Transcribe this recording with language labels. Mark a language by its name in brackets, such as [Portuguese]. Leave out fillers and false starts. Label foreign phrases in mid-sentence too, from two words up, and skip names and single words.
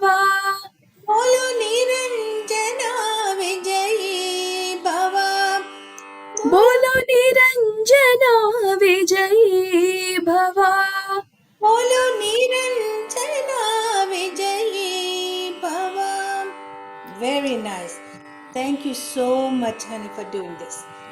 [Hindi] बोलो निरंजन विजयी भव बोलो निरंजन विजयी भव बोलो निरंजन विजयी भव. [English] Very nice. Thank you so much, honey, for doing this.